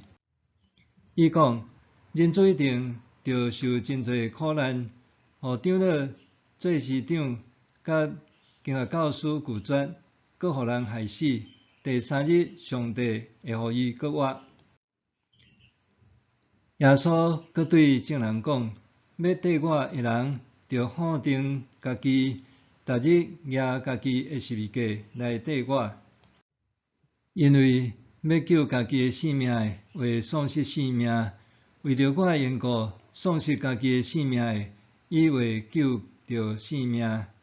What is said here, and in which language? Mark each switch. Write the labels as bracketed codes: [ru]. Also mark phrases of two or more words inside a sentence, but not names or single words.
[nan] 伊讲：人子一定着受真侪苦难，互长老、做市长甲经学教师拒绝，搁互人害死。第3日，上帝会互伊搁活。耶稣搁对众人讲： 要缀我的人，着否定家己，逐日举家己的十字架来缀我。因为要救家己的性命的，会丧失性命；为着我的缘故，丧失家己的性命的，伊会救着性命。